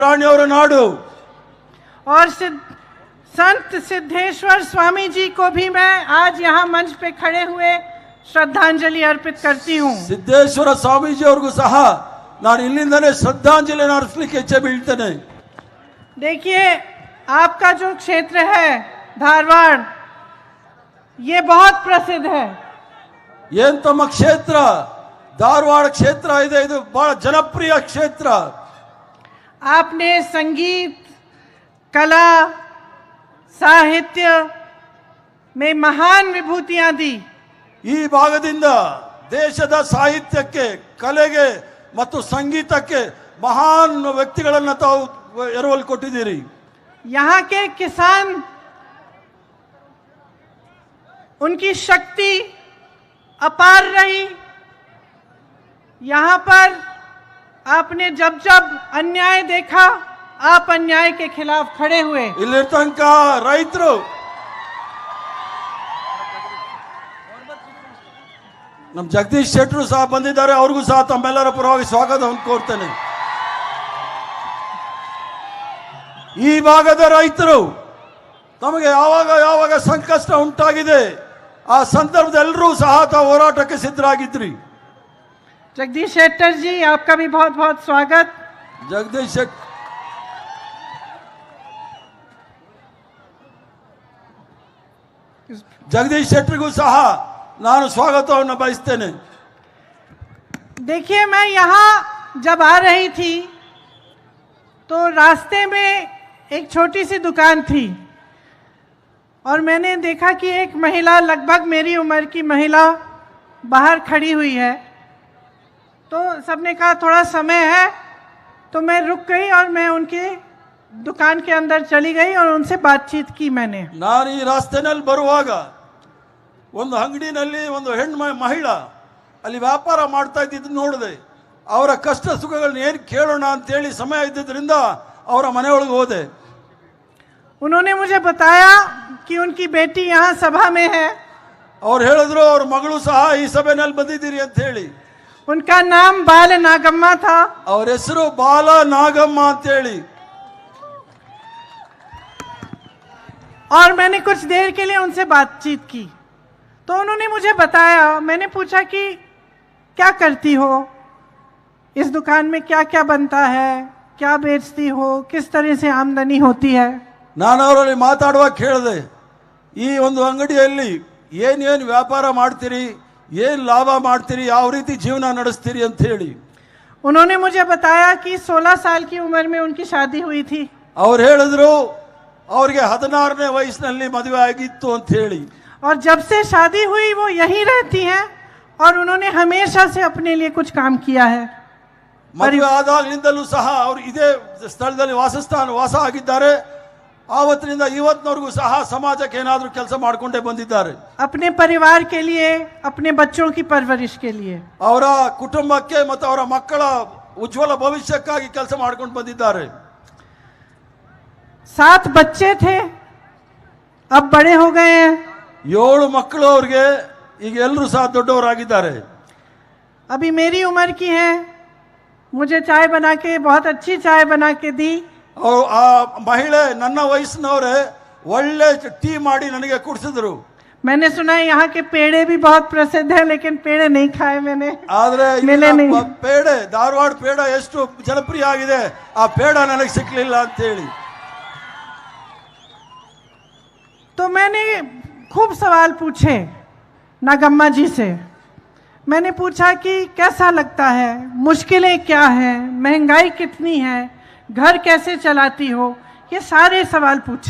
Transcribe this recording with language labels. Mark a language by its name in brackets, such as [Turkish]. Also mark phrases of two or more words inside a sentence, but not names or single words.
[Hindi] राणिಯವರ नाडु और संत सिद्धेश्वर स्वामी जी को भी मैं आज यहाँ मंच पे खड़े हुए श्रद्धांजलि अर्पित करती हूँ। [Kannada] सिद्धेश्वर स्वामी जी ಅವ್ರಿಗೂ ಸಹ ನಾನು ಇಲ್ಲಿಂದನೇ ಶ್ರದ್ಧಾಂಜಲಿಯನ್ನು ಅರ್ಪಿಸಲಿಕ್ಕೆ ಇಚ್ಛೆ ಬೀಳ್ತೇನೆ। [Hindi] देखिए, आपका जो क्षेत्र है धारवाड़, ये बहुत प्रसिद्ध है। [Kannada] ಏನ್ ತಮ್ಮ ಕ್ಷೇತ್ರ ಧಾರವಾಡ ಕ್ಷೇತ್ರ ಇದೆ, ಇದು ಬಹಳ ಜನಪ್ರಿಯ ಕ್ಷೇತ್ರ। [Hindi] आपने संगीत, कला, साहित्य में महान विभूतियां दी। [Kannada] ಈ ಭಾಗದಿಂದ ದೇಶದ ಸಾಹಿತ್ಯಕ್ಕೆ, ಕಲೆಗೆ ಮತ್ತು ಸಂಗೀತಕ್ಕೆ ಮಹಾನ್ ವ್ಯಕ್ತಿಗಳನ್ನು ತಾವು ಎರವಲು ಕೊಟ್ಟಿದ್ದೀರಿ। [Hindi] यहाँ के किसान, उनकी शक्ति अपार रही। यहाँ पर आपने जब जब अन्याय देखा, आप अन्याय के खिलाफ खड़े हुए। [Kannada] ಇಲ್ಲಿ ತನಕ ರೈತರು, ನಮ್ಮ ಜಗದೀಶ್ ಶೆಟ್ಟರು ಸಹ ಬಂದಿದ್ದಾರೆ, ಅವ್ರಿಗೂ ಸಹ ತಮ್ಮೆಲ್ಲರ ಪರವಾಗಿ ಸ್ವಾಗತವನ್ನು ಕೋರ್ತೇನೆ। ಈ ಭಾಗದ ರೈತರು ತಮಗೆ ಯಾವಾಗ ಸಂಕಷ್ಟ ಉಂಟಾಗಿದೆ ಆ ಸಂದರ್ಭದಲ್ಲರೂ ಸಹ ತಾವು ಹೋರಾಟಕ್ಕೆ ಸಿದ್ಧರಾಗಿದ್ರಿ। [Hindi] जगदीश शेट्टर जी, आपका भी बहुत बहुत स्वागत। [Kannada] ಜಗದೀಶ್ ಶೆಟ್ಟರಿಗೂ ಸಹ ನಾನು ಸ್ವಾಗತವನ್ನು ಬಯಸ್ತೇನೆ। [Hindi] देखिए, मैं यहाँ जब आ रही थी तो रास्ते में एक छोटी सी दुकान थी और मैंने देखा कि एक महिला, लगभग मेरी उम्र की महिला, बाहर खड़ी हुई है। तो सबने कहा थोड़ा समय है, तो मैं रुक गई और मैं उनके दुकान के अंदर चली गई और उनसे बातचीत की मैंने। [Kannada] ನಾನು ಈ ರಸ್ತೆನಲ್ಲಿ ಬರುವಾಗ ಒಂದು ಅಂಗಡಿನಲ್ಲಿ ಒಂದು ಹೆಣ್ಣು ಮಹಿಳಾ ಅಲ್ಲಿ ವ್ಯಾಪಾರ ಮಾಡ್ತಾ ಇದ್ದಿದ್ದು ನೋಡಿದೆ। ಅವರ ಕಷ್ಟ ಸುಖಗಳನ್ನ ಏನು ಕೇಳೋಣ ಅಂತ ಹೇಳಿ ಸಮಯ ಇದ್ದಿದ್ದರಿಂದ ಅವರ ಮನೆಯೊಳಗೆ ಹೋದೆ। [Hindi] उन्होंने मुझे बताया कि उनकी बेटी यहाँ सभा में है। [Kannada] ಅವ್ರು ಹೇಳಿದ್ರು ಅವ್ರ ಮಗಳು ಸಹ ಈ ಸಭೆನಲ್ಲಿ ಬಂದಿದ್ದೀರಿ ಅಂತ ಹೇಳಿ। [Hindi] उनका नाम बाल नागम्मा था। [Kannada] ಅವ್ರ ಹೆಸರು ಬಾಲ ನಾಗಮ್ಮ ಅಂತ ಹೇಳಿ। [Hindi] और मैंने कुछ देर के लिए उनसे बातचीत की तो उन्होंने मुझे बताया, मैंने पूछा कि क्या करती हो, इस दुकान में क्या क्या बनता है, क्या बेचती हो, किस तरह से आमदनी होती है। [Kannada] ನಾನು ಅವರಲ್ಲಿ ಮಾತಾಡುವಾಗ ಕೇಳಿದೆ, ಈ ಒಂದು ಅಂಗಡಿಯಲ್ಲಿ ಏನೇನು ವ್ಯಾಪಾರ ಮಾಡ್ತೀರಿ, ಏನು ಲಾಭ ಮಾಡ್ತೀರಿ, ಯಾವ ರೀತಿ ಜೀವನ ನಡೆಸ್ತೀರಿ ಅಂತ ಹೇಳಿ। [Hindi] उन्होंने मुझे बताया कि 16 साल की उम्र में उनकी शादी हुई थी। [Kannada] ಅವ್ರು ಹೇಳಿದ್ರು ಅವ್ರಿಗೆ 16ನೇ ವಯಸ್ಸಿನಲ್ಲಿ ಮದುವೆ ಆಗಿತ್ತು ಅಂತ ಹೇಳಿ। [Hindi] और जब से शादी हुई वो यहीं रहती हैं और उन्होंने हमेशा से अपने लिए कुछ काम किया है। [Kannada] ಮದುವೆ ಆದಾಗಲಿಂದಲೂ ಸಹ ಅವರು ಇದೇ ಸ್ಥಳದಲ್ಲಿ ವಾಸ ಆಗಿದ್ದಾರೆ। ಆವತ್ತಿನಿಂದ ಇವತ್ತಿನವರೆಗೂ ಸಹ ಸಮಾಜಕ್ಕೆ ಏನಾದರೂ ಕೆಲಸ ಮಾಡಿಕೊಂಡೇ ಬಂದಿದ್ದಾರೆ। [Hindi] अपने परिवार के लिए, अपने बच्चों की परवरिश के लिए, [Kannada] ಅವರ ಕುಟುಂಬಕ್ಕೆ ಮತ್ತು ಅವರ ಮಕ್ಕಳ ಉಜ್ವಲ ಭವಿಷ್ಯಕ್ಕಾಗಿ ಕೆಲಸ ಮಾಡಿಕೊಂಡು ಬಂದಿದ್ದಾರೆ। [Hindi] 7 बच्चे थे, अब बड़े हो गए हैं। [Kannada] 7 ಮಕ್ಕಳು ಅವ್ರಿಗೆ, ಈಗ ಎಲ್ಲರೂ ಸಹ ದೊಡ್ಡವರಾಗಿದ್ದಾರೆ। [Hindi] अभी मेरी उम्र की है, मुझे चाय बना के, बहुत अच्छी चाय बना के दी। [Kannada] और ಆ ಮಹಿಳೆ ನನ್ನ ವಯಸ್ಸಿನವರೇ ಒಳ್ಳೆ ಟೀ ಮಾಡಿ ನನಗೆ ಕುಡಿಸಿದ್ರು। [Hindi] मैंने सुना है यहाँ के पेड़े भी बहुत प्रसिद्ध है, लेकिन पेड़े नहीं खाए मैंने। [Kannada] ಆದ್ರೆ [Hindi] मिले नहीं। [Kannada] ಪೇಡೆ, ಧಾರವಾಡ ಪೇಡ ಎಷ್ಟು ಜನಪ್ರಿಯ ಆಗಿದೆ, ಆ ಪೇಡ ನನಗೆ ಸಿಕ್ಕಲಿಲ್ಲ ಅಂತ ಹೇಳಿ। [Hindi] तो मैंने खूब सवाल पूछे नागम्मा जी से। मैंने पूछा कि कैसा लगता है, मुश्किलें क्या हैं, महंगाई कितनी है, घर कैसे चलाती हो, ये सारे सवाल पूछे।